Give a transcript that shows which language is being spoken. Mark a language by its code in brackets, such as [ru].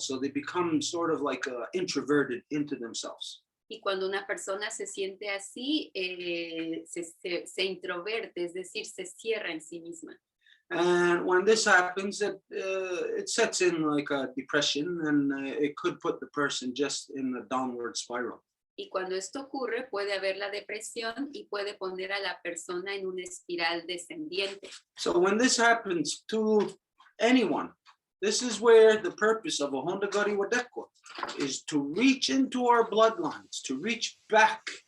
[en] So they become sort of like introverted into themselves. [es] Y cuando una persona se siente así, se introverte, es decir, se cierra en sí misma. [en] And when this happens, it sets in like a depression, and it could put the person just in a downward spiral. [es] Y cuando esto ocurre, puede haber la depresión y puede poner a la persona en una espiral descendiente. [en] So when this happens to anyone, this is where the purpose of a Honda Gari Wadekwa is to reach into our bloodlines, to reach back